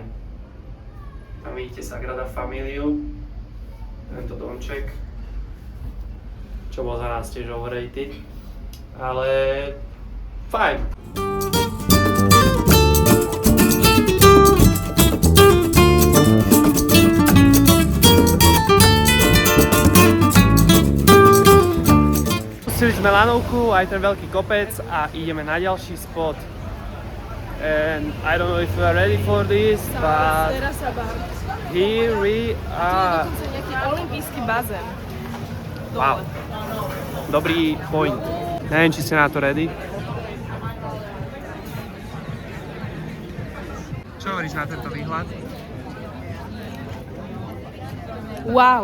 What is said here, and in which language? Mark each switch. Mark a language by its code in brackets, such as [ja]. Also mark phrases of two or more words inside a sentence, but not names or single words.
[sk] Tam vidíte Sagrada Familiu, tento domček, čo bol za nás tiež overrated, ale fajn. Pustili sme lanovku, aj ten veľký kopec a ideme na ďalší spot. [en] And I don't know if we are ready for this, but here we are. [sk] Tu je dokonca nejaký olympijský bazén. Wow. Dobrý point. Neviem, či ste na to ready. Čo hovoríš na tento výhľad? [en] Wow.